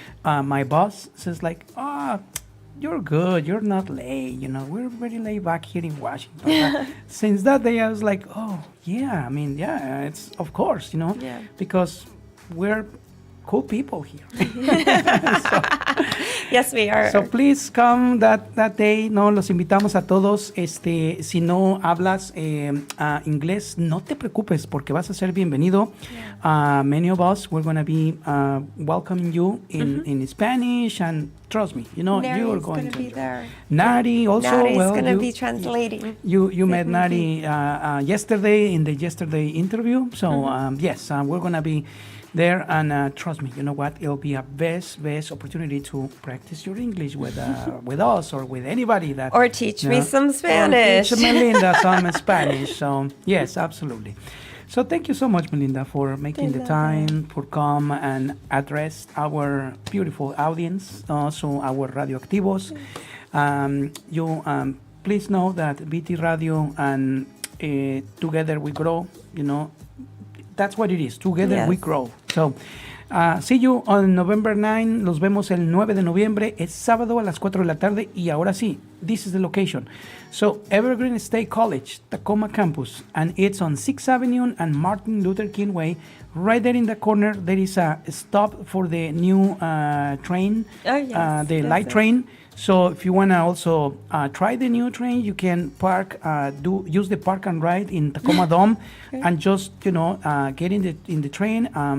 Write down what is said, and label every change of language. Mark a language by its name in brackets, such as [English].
[English] My boss says like, you're good, you're not late, we're very laid back here in Washington. Since that day, I was like, it's of course, because we're cool people here. Yes, we are. So please come that day. [Spanish] No, los invitamos a todos. Si no hablas inglés, no te preocupes, porque vas a ser bienvenido. [English] Many of us, we're going to be welcoming you in Spanish, and trust me, you're going to be there. Nari also. Nari's going to be translating. You met Nari yesterday in the yesterday interview. So yes, we're going to be there, and trust me, you know what? It'll be a best opportunity to practice your English with us or with anybody that. Or teach me some Spanish. Or teach Melinda some Spanish. So yes, absolutely. So thank you so much, Melinda, for making the time for come and address our beautiful audience, also our radioactivos. You please know that VT Radio and Together We Grow. That's what it is. Together we grow. So, see you on November 9. [Spanish] Los vemos el 9 de noviembre. Es sábado a las 4 de la tarde. Y ahora sí, [English] this is the location. So, Evergreen State College, Tacoma campus. And it's on 6th Avenue and Martin Luther King Way. Right there in the corner, there is a stop for the new train. Oh, yes. The light train. So if you want to also try the new train, you can use the park and ride in Tacoma Dome, and just get in the train.